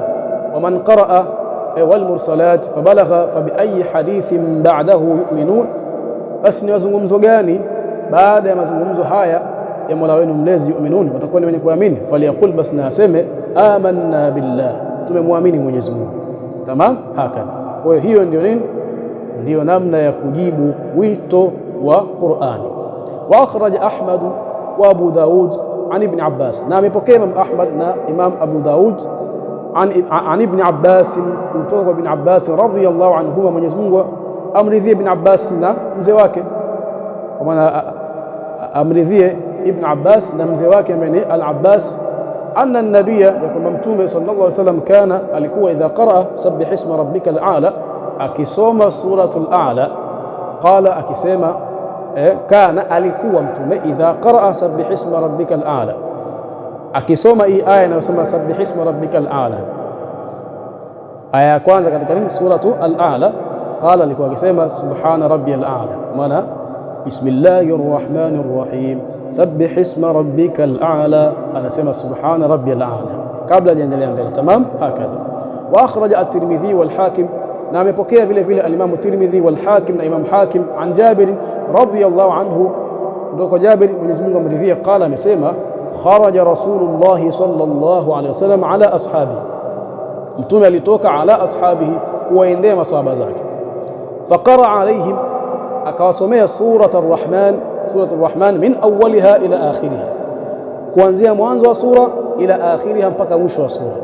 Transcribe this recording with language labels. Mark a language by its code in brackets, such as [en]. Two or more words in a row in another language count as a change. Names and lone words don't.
[ar] ومن قرأ والمرسلات فبلغ فبأي حديث بعده يؤمنون, [sw] basi ni mazungumzo gani baada ya mazungumzo haya ya Mola wenu mlezi, yu'minun, watakuwa ni wenye kuamini. Falyaqul, bas na aseme [ar] آمنا بالله, [sw] tumemwamini Mwenyezi Mungu. [ar] تمام، هكذا. [sw] Kwa hiyo ndio nini, ndio namna ya kujibu wito wa Qur'ani. [ar] وأخرج أحمد وأبو داود عن ابن عباس, [sw] na amepokea Imam Ahmad na Imam Abu Daud an Ibn Abbas, kutoka kwa Ibn Abbas [ar] رضي الله عنه, [sw] Mwenyezi Mungu amridhie Ibn Abbas na mzee wake, kwa maana amridhie Ibn Abbas na mzee wake ambaye ni Al-Abbas, [ar] أن النبي, [sw] ya kwamba Mtume [ar] صلى الله عليه وسلم [sw] kana, alikuwa [ar] إذا قرأ سبح اسم ربك الأعلى, [sw] akisoma suratul a'la, qala, akisema kana, alikuwa Mtume [ar] إذا قرأ سبح اسم ربك الأعلى, [sw] akisoma hii aya inayosema [ar] سبح اسم ربك الأعلى, [sw] aya ya kwanza katika nini, suratu al-a'la, qala, alikuwa akisema [ar] سبحان ربي الأعلى, [sw] maana [ar] بسم الله الرحمن الرحيم سبح اسم ربك الأعلى, [sw] anasema [ar] سبحان ربي الأعلى [sw] kabla hajaendelea mbele. [ar] تمام، هكذا. وأخرج الترمذي والحاكم, [sw] na amepokea vile vile al-Imam at-Tirmidhi wal Hakim na Imam Hakim an Jabir [ar] رضي الله عنه, [sw] kutoka Jabir, Mwenyezi Mungu amridhie, qala, amesema [ar] خرج رسول الله صلى الله عليه وسلم على أصحابه, [sw] Mtume alitoka [ar] على أصحابه, [sw] kuwaendea maswahaba zake, [ar] فقرأ عليهم, [sw] akawasomea surat ar-Rahman [ar] من أولها إلى آخرها, [sw] kuanzia mwanzo wa sura [ar] إلى آخرها, [sw] mpaka mwisho wa sura.